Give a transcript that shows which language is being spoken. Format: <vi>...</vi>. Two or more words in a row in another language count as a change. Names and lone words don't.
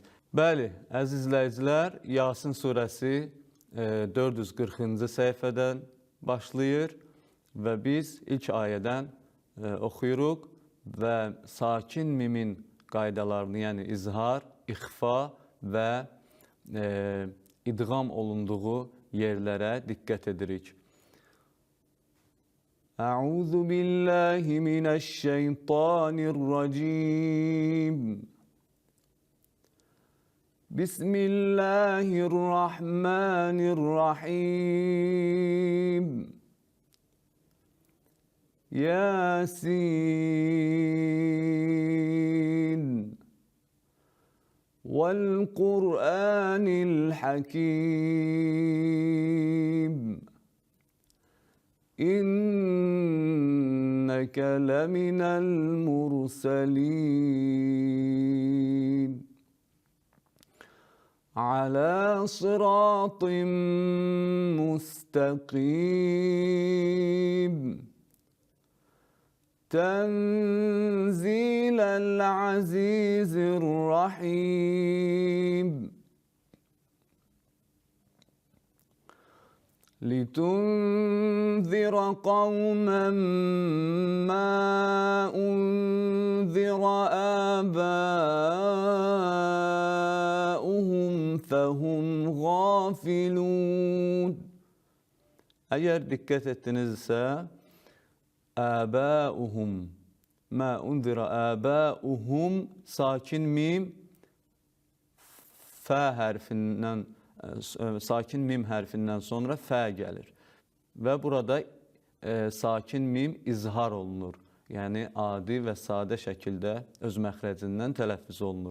<az>Bəli, əziz izləyicilər, Yasin surəsi 440-cı səhifədən başlayır və biz ilk ayədən oxuyuruq və sakin mimin qaydalarını, yəni izhar, ixfa və idğam olunduğu yerlərə diqqət edirik.</az> <ar>أعوذ بالله من الشيطان الرجيم. بسم الله الرحمن الرحيم. Yasin. والقرآن الحكيم. إنك لمن المرسلين. على صراط مستقيم. تنزيل العزيز الرحيم. لِتُنذِرَ قَوْمًا مَا أُنذِرَ آبَاؤُهُمْ فَهُمْ غَافِلُونَ.</ar> <az>Əgər diqqət etdinizsə,</az> <ar>آباؤهم ما أنذر آباؤهم</ar> <az>sakin mim fə hərfindən sakin mim hərfindən sonra fə gəlir və burada sakin mim izhar olunur. Yəni adi və sadə şəkildə öz məxrəcindən tələffüz olunur.</az>